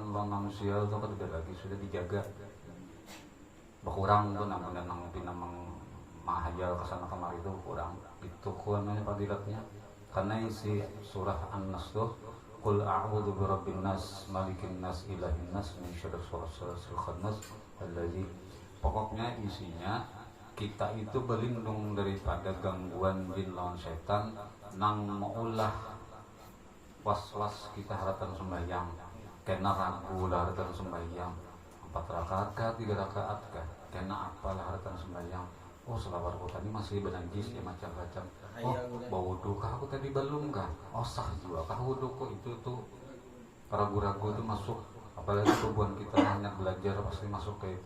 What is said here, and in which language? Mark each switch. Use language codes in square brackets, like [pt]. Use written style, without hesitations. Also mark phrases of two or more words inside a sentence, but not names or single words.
[bjn] lawan manusia tuh kada ada lagi sudah dijaga berkurang tuh namun pinamang mahajal kesana kemari itu kurang itu kuannya fadilatnya karena isi surah An-Nas tuh qul [ar] أعوذ برب الناس ملك الناس إله الناس من شر الوسواس الخناس الذي [bjn] pokoknya isinya kita itu berlindung daripada gangguan jin lawan setan nang maulah was-was kita haratan sembahyang kena ragu lah haratan sembahyang 4 rakaat kah 3 rakaat kah kena apalah haratan sembahyang oh selawat aku tadi masih benanjis ya macam-macam oh bau wudhu kah aku tadi belum kah oh sah juga kah wudhu kok itu tuh ragu-ragu itu masuk apalagi tubuhan kita hanya belajar pasti masuk ke itu.